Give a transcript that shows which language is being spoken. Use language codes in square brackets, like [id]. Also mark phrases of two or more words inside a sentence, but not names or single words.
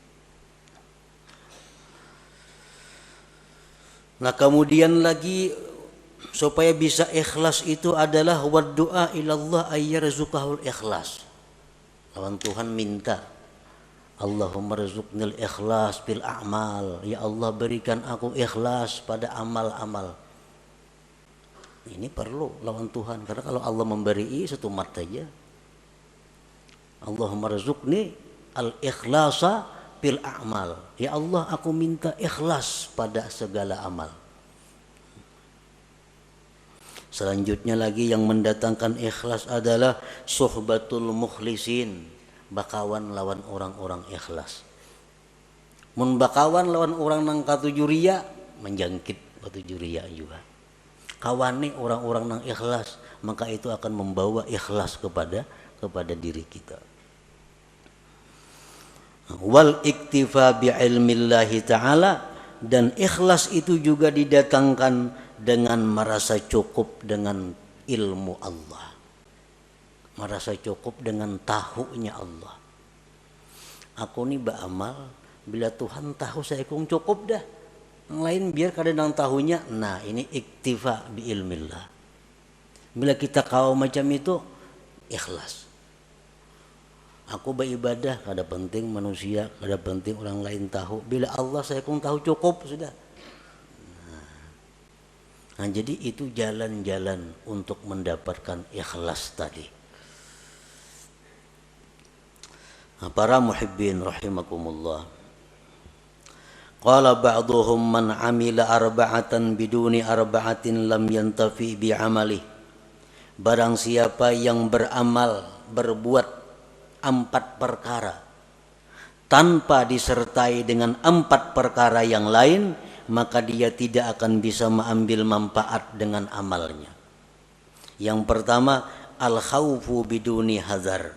[id] Nah, kemudian lagi supaya bisa ikhlas itu adalah [ar] والدعاء إلى الله أن يرزقه الإخلاص. [bjn] Lawan Tuhan minta, [ar] اللهم ارزقني الإخلاص بالأعمال. [id] Ya Allah, berikan aku ikhlas pada amal-amal. Ini perlu lawan Tuhan, karena kalau Allah memberi satu mat saja. [ar] اللهم ارزقني الإخلاص بالأعمال. [id] Ya Allah, aku minta ikhlas pada segala amal. Selanjutnya lagi yang mendatangkan ikhlas adalah [ar] صحبة المخلصين, [bjn] bakawan lawan orang-orang ikhlas. Mun bakawan lawan orang nang katuju riya, menjangkit katuju riya juga. Kawani orang-orang nang ikhlas, maka itu akan membawa ikhlas kepada diri kita. [ar] والاكتفاء بعلم الله تعالى, [id] dan ikhlas itu juga didatangkan dengan merasa cukup dengan ilmu Allah, merasa cukup dengan tahunya Allah. [bjn] Aku ni beramal, bila Tuhan tahu saya kung cukup dah, yang lain biar kadang tahunya. [id] Nah, ini [ar] اكتفاء بعلم الله. [bjn] Bila kita kau macam itu, ikhlas. Aku beribadah, kada penting manusia, kada penting orang lain tahu. Bila Allah saya pun tahu cukup sudah. [id] Nah, jadi itu jalan-jalan untuk mendapatkan ikhlas tadi. Nah, para muhibbin rahimakumullah. [ar] قال بعضهم من عمل أربعة بدون أربعة لم ينتفع بعمله. [id] Barang siapa yang beramal, berbuat 4 perkara tanpa disertai dengan 4 perkara yang lain, maka dia tidak akan bisa mengambil manfaat dengan amalnya. Yang pertama, [ar] الخوف بدون حذر.